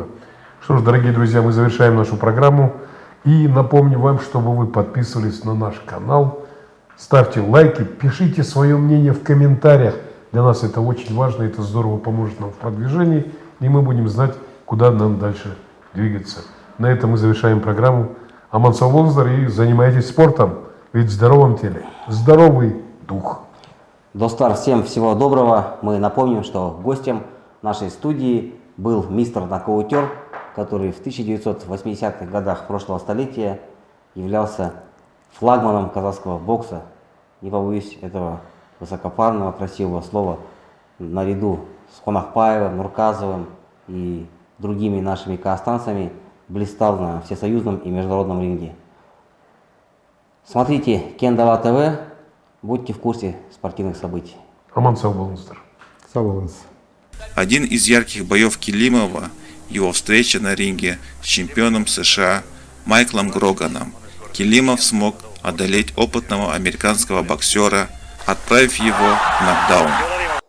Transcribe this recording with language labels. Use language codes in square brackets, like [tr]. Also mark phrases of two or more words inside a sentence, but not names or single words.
[ru] Что ж, дорогие друзья, мы завершаем нашу программу. И напомню вам, чтобы вы подписывались на наш канал, ставьте лайки, пишите свое мнение в комментариях. Для нас это очень важно, это здорово поможет нам в продвижении, и мы будем знать, куда нам дальше двигаться. На этом мы завершаем программу. [kk] Аман сау болыңыздар [ru] и занимайтесь спортом, ведь в здоровом теле здоровый дух. Достар, всем всего доброго. Мы напомним, что гостем нашей студии был мистер-нокаутер, который в 1980-х годах прошлого столетия являлся флагманом казахского бокса. Не побоюсь этого высокопарного, красивого слова, наряду с Хонахпаевым, Нурказовым и другими нашими казахстанцами блистал на всесоюзном и международном ринге. Смотрите Кендала ТВ, будьте в курсе спортивных событий. [kk] Аман сау болыңыздар. Сау болыңыз. [ru] Один из ярких боев Келимова – его встреча на ринге с чемпионом США Майклом Гроганом. Келимов смог одолеть опытного американского боксера, отправив его в нокдаун.